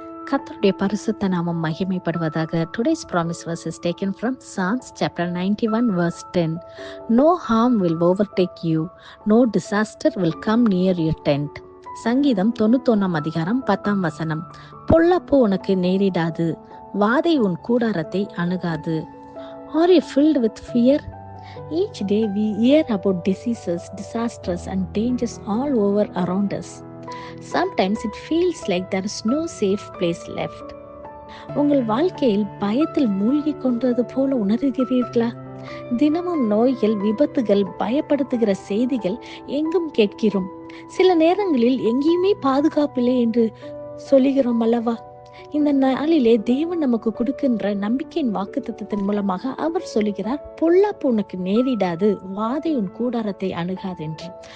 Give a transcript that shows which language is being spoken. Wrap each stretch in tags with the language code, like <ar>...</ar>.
<ta>கர்த்தருடைய பரிசுத்த நாமம் மகிமைப்படுவதாக.</ta> <en>Today's promise verse is taken from Psalms chapter 91 verse 10. No harm will overtake you, no disaster will come near your tent.</en> <ta>சங்கீதம் 91 அதிகாரம் 10 வசனம். பொல்லாப்பு உனக்கு நேரிடாது, வாதை உன் கூடாரத்தை அணுகாது.</ta> <en>Are you filled with fear? Each day we hear about diseases, disasters and dangers all over around us. Sometimes it feels like there is no safe place left.</en> <ta>உங்கள் வாழ்க்கையில் பயத்தில் மூழ்கி கொண்டது போல உணர்கிறீர்களா? தினமும் நோய்கள், விபத்துகள், பயப்படுத்துகிற செய்திகள் எங்கும் கேட்கிறோம். சில நேரங்களில் எங்கேயுமே பாதுகாப்பில்லை என்று சொல்லுகிறோம் அல்லவா? இந்த நாளிலே தேவன் நமக்கு கொடுக்கின்ற நம்பிக்கையின் வாக்குத்தத்தத்தின் மூலமாக அவர் சொல்லுகிறார், பொல்லாப்பு உனக்கு நேரிடாது, வாதை உன் கூடாரத்தை அணுகாது என்று.</ta>